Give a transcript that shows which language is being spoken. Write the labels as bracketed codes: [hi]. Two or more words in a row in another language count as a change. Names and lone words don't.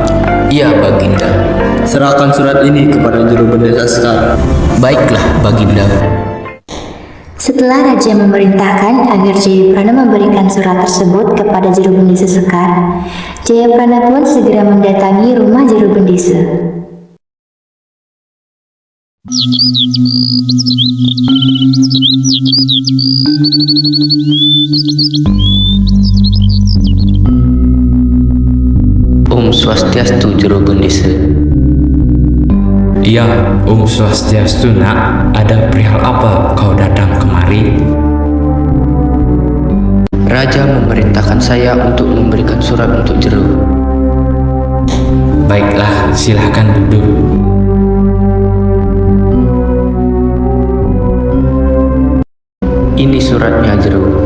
[id] Iya Baginda. serahkan surat ini kepada juru desa sekarang. Baiklah Baginda. Setelah raja memerintahkan agar Jayaprana memberikan surat tersebut kepada juru bendesa Sekar, Jayaprana pun segera mendatangi rumah juru bendesa. [ban] Om Swastiastu [id] Juru Bendesa. Ya, [ban] Om Swastiastu [id] nak, ada perihal apa kau datang kemari? Raja memerintahkan saya untuk memberikan surat untuk Jero. Baiklah, silahkan duduk. Ini suratnya Jero.